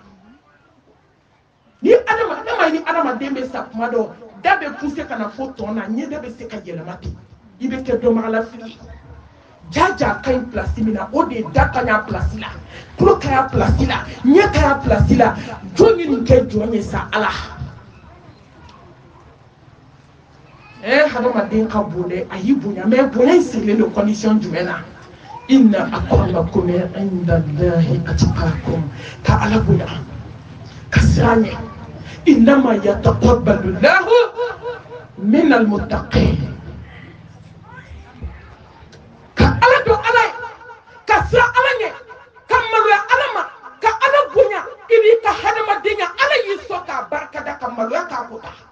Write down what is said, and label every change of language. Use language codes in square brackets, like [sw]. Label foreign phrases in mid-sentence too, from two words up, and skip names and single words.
[bm] ye ni adamaden bɛ sa kuma dɔ da bɛ poussé ka na fo tɔn na ɲɛ da bɛ se ka yɛlɛma ten i bɛ kɛ dɔnbagalafili jaja ka ɲi place min na o de ye da ka ɲi place la kulo ka ɲi place la ɲɛ ka ɲi place la jɔn ye nin kɛ jɔn ye sa ala hadamaden ka bon dɛ a y'i bonya mais bonya in sigilen don condition jumɛn na [ar] إن أكرمكم عند الله أتقاكم [bm] ka ala bonya ka siran ɲɛ [ar] إنما يتقبل الله من المتقين [bm] ka ala dɔn ala ye ka siran ala ɲɛ ka maloya ala ma ka ala bonya i b'i ka hadamadenya ala y'i sɔn k'a barikada ka maloya k'a kota